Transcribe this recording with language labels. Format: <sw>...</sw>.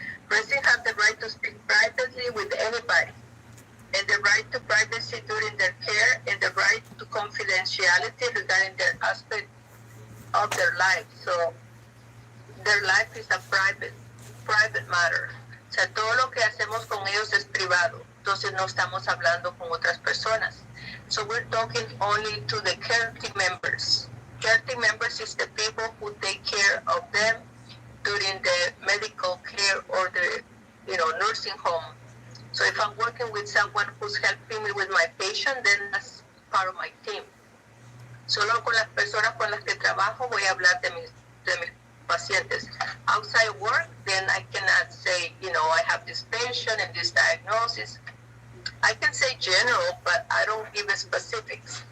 <en>Residents have the right to speak privately with anybody, and the right to privacy during their care, and the right to confidentiality regarding their aspect of their life. So their life is a private matter.</en> <es>O sea, todo lo que hacemos con ellos es privado. Entonces no estamos hablando con otras personas.</es> <en>So we're talking only to the care team members. Care team members is the people who take care of them during the medical care or the nursing home. So if I'm working with someone who's helping me with my patient, then that's part of my team.</en> <es>Solo con las personas con las que trabajo voy a hablar de mis pacientes.</es> <en>Outside work, then I cannot say, I have this patient and this diagnosis. I can say general, but I don't give specifics.</en>